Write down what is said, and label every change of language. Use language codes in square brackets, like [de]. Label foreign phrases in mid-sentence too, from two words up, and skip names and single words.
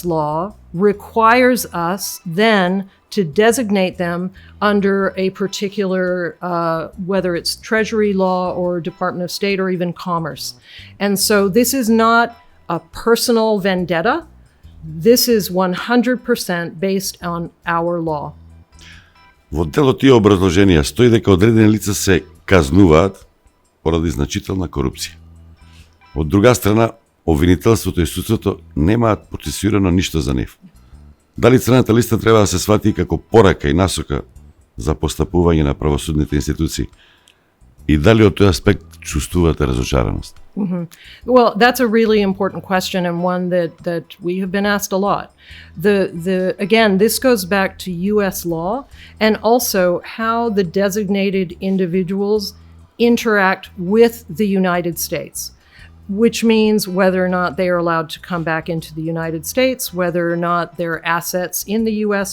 [en] law requires us then to designate them under a particular, whether it's Treasury law or Department of State or even Commerce. And so this is not a personal vendetta. This is 100% based on our law. [mk] Во дел од тие образложенија стои дека одредени лица се казнуваат поради значителна корупција. Од друга страна, обвинителството и судството немаат процесирано ништо за нив. Дали црната листа треба да се свати како порака и насока за постапување на правосудните институции? И дали од тој аспект чувствувате разочараност? [en] Well, that's a really important question and one that we have been asked a lot. Again, this goes back to U.S. law and also how the designated individuals interact with the United States, which means whether or not they are allowed to come back into the United States, whether or not their assets in the U.S.